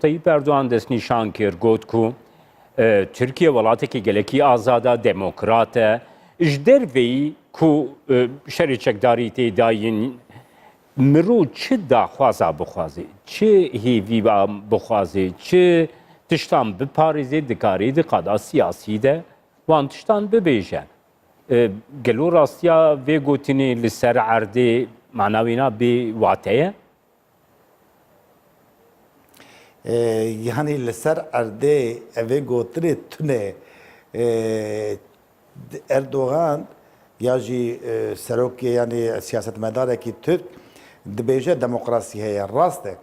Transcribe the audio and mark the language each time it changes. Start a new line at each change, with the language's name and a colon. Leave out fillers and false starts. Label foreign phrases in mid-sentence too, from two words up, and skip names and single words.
Kurdish: Tayyip Erdoğan destnîşan kir got ku Tirkiye welatekî gelekî azada demokrat e ji derveyî ku şerê çekdarî tê dayîn mirov çi daxwaza bixwaze çi hêvî bixwaze çi tiştan biparêze dikarê di qada siyasî de wan tiştan bibêje gelo rastiya vê gotinê li ser erdê معناوینا بی واتەیە yani li ser erdê evê gotirê tune Erdoğan ya jî serokê yani siyasetmedarekî Türk dibêje demokrasî heye rast e.